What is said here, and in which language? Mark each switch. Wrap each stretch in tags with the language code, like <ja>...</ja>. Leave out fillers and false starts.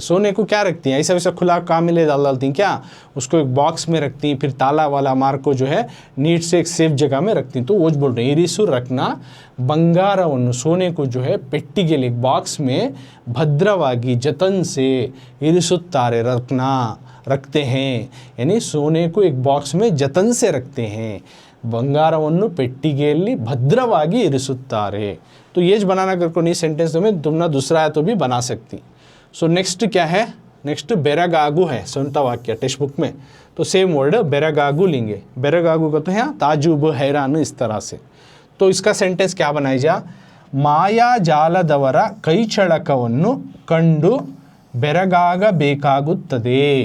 <hi>सोने को क्या रखती हैं, ऐसा वैसा खुला काम में ले डालती हैं क्या, उसको एक बॉक्स में रखती हैं, फिर ताला वाला मार को जो है नीट से एक सेफ जगह में रखती हैं। तो वो बोल रहे हैं इरिसु रखना, ಬಂಗಾರವನ್ನು, सोने को जो है ಪೆಟ್ಟಿಗೆಯಲ್ಲಿ, बॉक्स में, भद्रವಾಗಿ, जतन से, इरिसुत्तारे, रखना, रखते हैं, यानी सोने को एक बॉक्स में जतन से रखते हैं।</hi> <kn>ಬಂಗಾರವನ್ನು ಪೆಟ್ಟಿಗೆಯಲ್ಲಿ ಭದ್ರವಾಗಿ ಇರಿಸುತ್ತಾರೆ।</kn> <hi>तो ये बनाना कर को नहीं सेंटेंस में, तुम ना दूसरा है तो भी बना सकती। सो नेक्स्ट क्या है, नेक्स्ट बेरगागु है, स्ವಂತ वाक्य टेक्स्ट बुक में। तो सेम वर्ड बेरगागु लेंगे। बेरगागु का तो है ताजुब, हैरान, इस तरह से। तो इसका सेंटेंस क्या बनाई जा,</hi> <kn>ಮಾಯಾಜಾಲದವರ ಕೈಚಳಕವನ್ನು ಕಂಡು ಬೆರಗಾಗಬೇಕಾಗುತ್ತದೆ।</kn>